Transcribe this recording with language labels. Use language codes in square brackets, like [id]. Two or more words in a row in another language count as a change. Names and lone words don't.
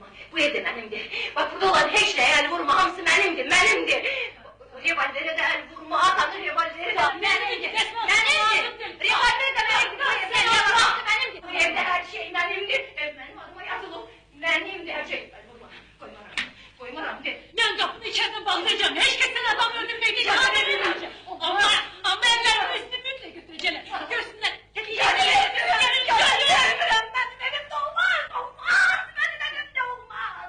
[az] Bu evdə mənimdir. Bax, burada olan heç nəyə el vurma. Hamısı mənimdir, mənimdir. Revolverə də el vurma, atanın revolveri də mənimdir. Mənimdir. Revolver də mənimdir. Bu evdə nə varsa mənimdir. Bu evdə hər şey mənimdir. Mənim adıma yazılıb. Mənimdir hər şey. El vurma. Koymaram de. [tr] Ben kapının içerisine bağlayacağım. Hiç kimse adam öldürmeye icazet vermeyeceğim. Ama ellerimi üstümüzle götüreceğim. Görsünler. Benim elimde olmaz. Olmaz. Benim elimde olmaz.